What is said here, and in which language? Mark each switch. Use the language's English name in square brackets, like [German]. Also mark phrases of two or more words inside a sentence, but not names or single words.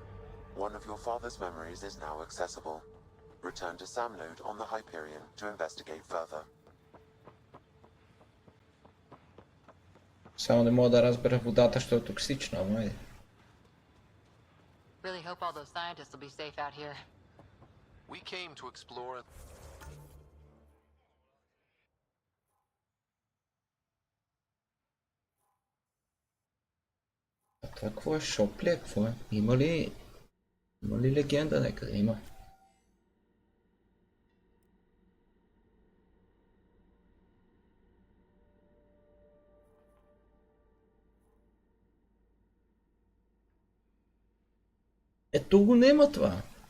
[English] One of your father's memories is now accessible. Return to Sam node on the Hyperion to investigate further. [Bulgarian] Само не мога да разбера водата, що е токсична, ама е. [English] Really hope all those scientists will be safe out here. We came to explore... [Bulgarian] А това какво е? Шоп ли е? Какво е? Има ли легенда някъде? Има. Ето го нема това.